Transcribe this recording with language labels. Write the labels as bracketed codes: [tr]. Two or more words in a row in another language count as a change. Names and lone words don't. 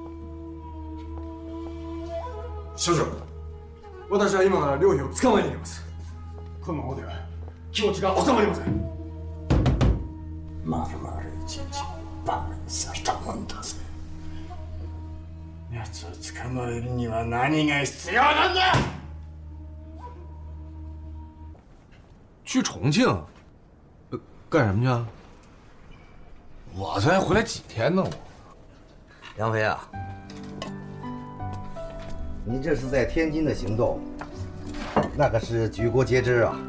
[ja] 所長、私は今から両費を捕まえに行きます。このままでは気持ちが収まりません。まるまる一日バカにされたもんだぜ。奴を捕まえるには何が必要なんだ！ [zh] 去重庆？干什么去啊？我才回来几天呢，我。梁飞啊，你这是在天津的行动，那可是举国皆知啊。